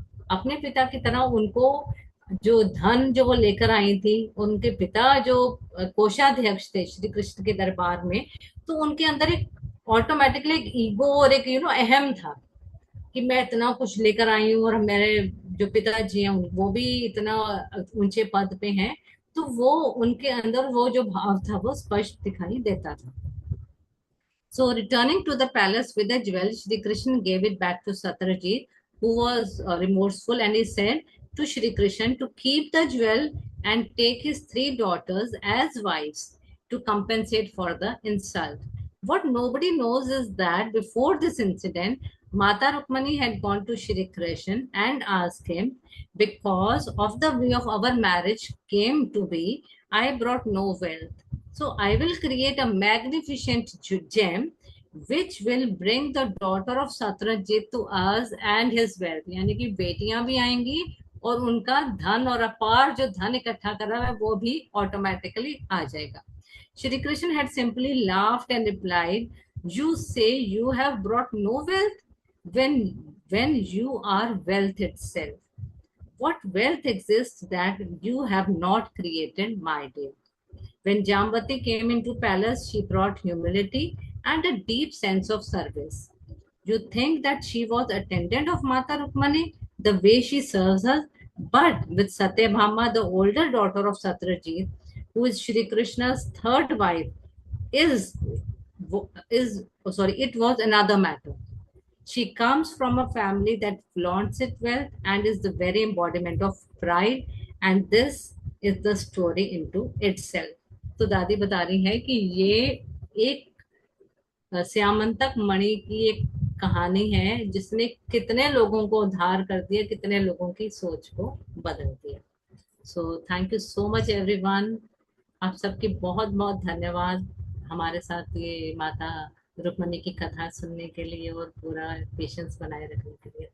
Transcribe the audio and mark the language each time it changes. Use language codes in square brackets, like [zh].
[hi] अपने पिता की तरह उनको जो धन जो वो लेकर आई थी, उनके पिता जो कोषाध्यक्ष थे श्री कृष्ण के दरबार में, तो उनके अंदर एक ऑटोमेटिकली एक ईगो और एक अहम था कि मैं इतना कुछ लेकर आई हूँ और मेरे जो पिताजी हैं वो भी इतना ऊंचे पद पे हैं। तो वो उनके अंदर वो जो भाव था वो स्पष्ट दिखाई देता था। [en] So returning to the palace with the jewel, Shri Krishna gave it back to Satyajit, who was remorseful, and he said to Shri Krishna to keep the jewel and take his three daughters as wives to compensate for the insult. What nobody knows is that before this incident, Mata Rukmani had gone to Shri Krishna and asked him, because of the way of our marriage came to be, I brought no wealth. So I will create a magnificent gem which will bring the daughter of Satrajit to us and his wealth. [hi] यानी कि बेटियां भी आएंगी और उनका धन और अपार जो धन इकट्ठा कर रहा है वो भी ऑटोमेटिकली आ जाएगा। [en] Shri Krishna had simply laughed and replied, "You say you have brought no wealth when you are wealth itself. What wealth exists that you have not created, my dear?" When Jambati came into palace, she brought humility and a deep sense of service. You think that she was attendant of Mata Rukmani, the way she serves us, but with Satyabhama, the older daughter of Satrajit, who is Shri Krishna's third wife, is it was another matter. She comes from a family that flaunts its wealth and is the very embodiment of pride, and this is the story into itself. [hi] तो दादी बता रही है कि ये एक श्यामंतक मणि की एक कहानी है जिसने कितने लोगों को उद्धार कर दिया, कितने लोगों की सोच को बदल दिया। [en] So thank you so much everyone. [hi] आप सबके बहुत बहुत धन्यवाद हमारे साथ ये माता रुक्मणी की कथा सुनने के लिए और पूरा पेशेंस बनाए रखने के लिए।